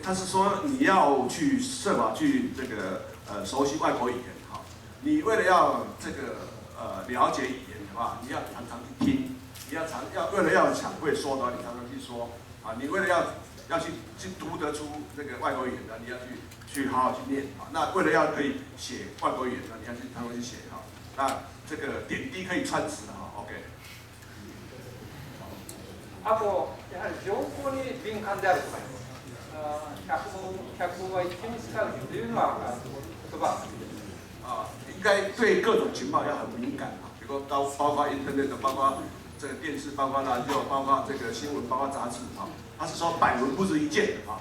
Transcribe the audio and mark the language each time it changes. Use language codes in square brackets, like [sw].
[zh] OK， 他是说你要去设法去这个熟悉外国语言你为了要这个了解语言的话，你要常常去听，你要为了要想会说的话，你常常去说你为了要去读得出这个外国语言的，你要去好好去念那为了要可以写外国语言的，你要去常常去写那这个点滴可以穿刺OK。 [ja] あとやはり情報に敏感であるとか。百聞は一見にしかずというのは言葉 [zh] 应该对各种情报要很敏感比如包括 internet 包括这个电视包括radio包括这个新闻包括杂志他是说百闻不如一见